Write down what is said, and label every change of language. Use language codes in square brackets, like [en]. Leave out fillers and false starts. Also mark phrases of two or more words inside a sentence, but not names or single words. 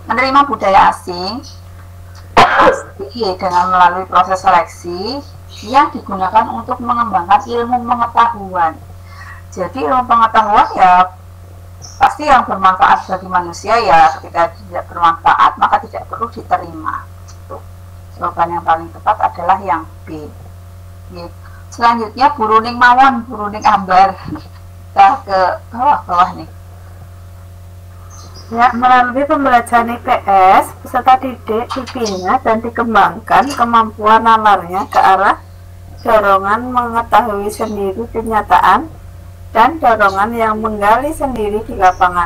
[id] menerima budaya asing pasti dengan melalui proses seleksi yang digunakan untuk mengembangkan ilmu pengetahuan. Jadi ilmu pengetahuan ya pasti yang bermanfaat bagi manusia ya, ketika tidak bermanfaat maka tidak perlu diterima. Jawaban yang paling tepat adalah yang B. Selanjutnya buruning mawon, buruning ambar. Kita ke bawah-bawah nih. Ya, melalui pembelajaran IPS, peserta didik dibina dan dikembangkan kemampuan nalarnya ke arah dorongan mengetahui sendiri kenyataan dan dorongan yang menggali sendiri di lapangan.